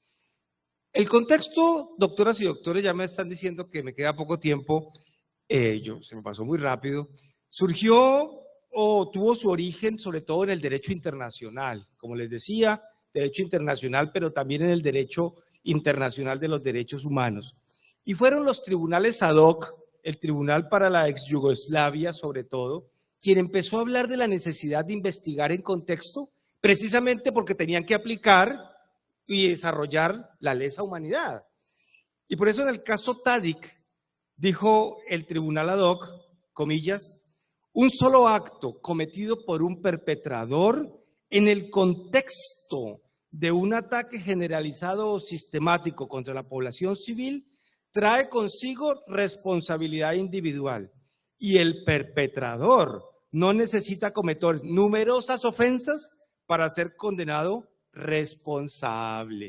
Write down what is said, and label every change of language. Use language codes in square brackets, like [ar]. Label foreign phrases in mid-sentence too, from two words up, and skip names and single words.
[es] El contexto, doctoras y doctores, ya me están diciendo que me queda poco tiempo, se me pasó muy rápido, surgió o tuvo su origen sobre todo en el derecho internacional, como les decía, derecho internacional, pero también en el derecho internacional de los derechos humanos. Y fueron los tribunales [la] ad hoc, [es] el Tribunal para la ex Yugoslavia sobre todo, quien empezó a hablar de la necesidad de investigar en contexto, precisamente porque tenían que aplicar y desarrollar la lesa humanidad. Y por eso en el caso Tadic, dijo el Tribunal [la] ad hoc, [es] comillas, un solo acto cometido por un perpetrador en el contexto de un ataque generalizado o sistemático contra la población civil trae consigo responsabilidad individual y el perpetrador no necesita cometer numerosas ofensas para ser condenado responsable.